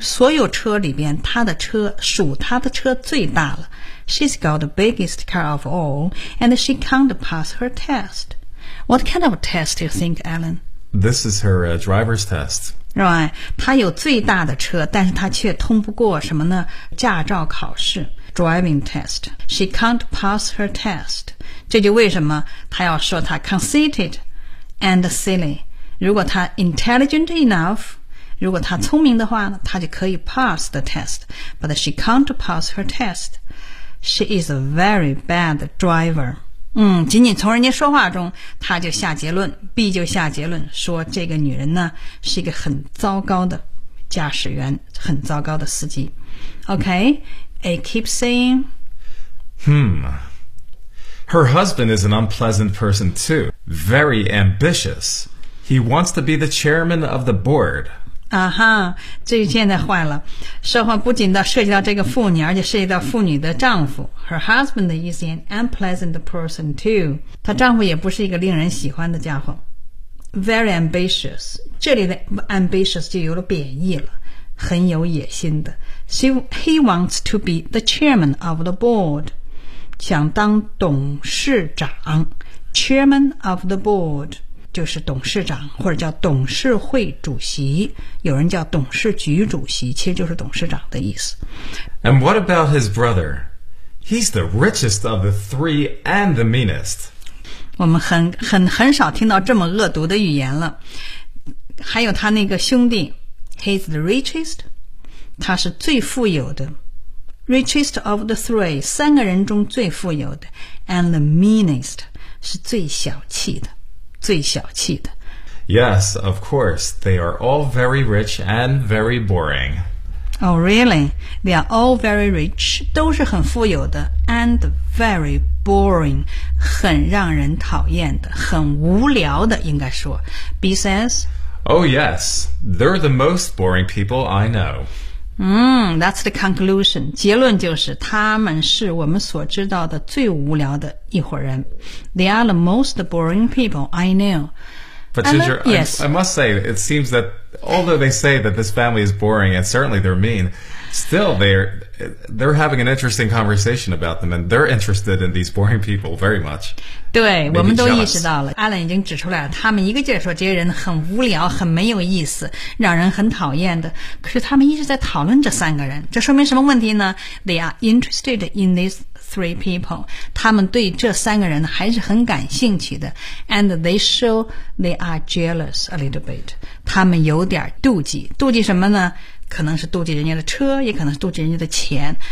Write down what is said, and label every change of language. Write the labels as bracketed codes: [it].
[zh] 所有车里边他的车属他的车最大了。 [en] She's got the biggest car of all, and she can't pass her test. What kind of test do you think, Alan? This is her, driver's test. Right. [zh] 他有最大的车但是他却通不过什么呢驾照考试。 [en] Driving test. She can't pass her test. [zh] 这就为什么他要说他 [en] conceited and silly. [zh] 如果他 [en] intelligent enough, [zh] 如果他聪明的话呢他就可以 [en] pass the test, but she can't pass her test. She is a very bad driver. [zh] 仅仅从人家说话中他就下结论 B 就下结论说这个女人呢是一个很糟糕的驾驶员很糟糕的司机。 [en] Okay, A keeps saying, her husband is an unpleasant person too, very ambitious. He wants to be the chairman of the board. [zh] 啊哈，这现在坏了。说话不仅到涉及到这个妇女，而且涉及到妇女的丈夫。 [en] Her husband is an unpleasant person too. [zh] 她丈夫也不是一个令人喜欢的家伙。 [en] Very ambitious. [zh] 这里的 ambitious 就有了贬义了，很有野心的。 [en] He wants to be the chairman of the board. [zh] 想当董事长。 [en] Chairman of the board. [zh] 就是董事长或者叫董事会主席有人叫董事局主席其实就是董事长的意思 [en] And what about his brother? He's the richest of the three and the meanest [zh] 我们很少听到这么恶毒的语言了还有他那个兄弟 [en] He's the richest [zh] 他是最富有的 [en] Richest of the three [zh] 三个人中最富有的 [en] And the meanest [zh] 是最小气的最小气的 [en] Yes, of course, they are all very rich and very boring. Oh, really? They are all very rich, [zh] 都是很富有的 [en] and very boring, [zh] 很让人讨厌的很无聊的应该说 [en] B says, Oh, yes, they're the most boring people I know. That's the conclusion. [zh] 结论就是他们是我们所知道的最无聊的一伙人。 [en] They are the most boring people I know. But Ginger, I must say, it seems that although they say that this family is boring and certainly they're mean, still they're having an interesting conversation about them and they're interested in these boring people very much. [zh] 对，我们都意识到了。 Alan 已经指出来了，他们一个劲儿说这些人很无聊，很没有意思，让人很讨厌的。可是他们一直在讨论这三个人，这说明什么问题呢？ [en] They are interested in these three people. [zh] 他们对这三个人还是很感兴趣的。 [en] And they show they are jealous a little bit. [zh] 他们有点妒忌，妒忌什么呢？可能是妒忌人家的车，也可能是妒忌人家的钱。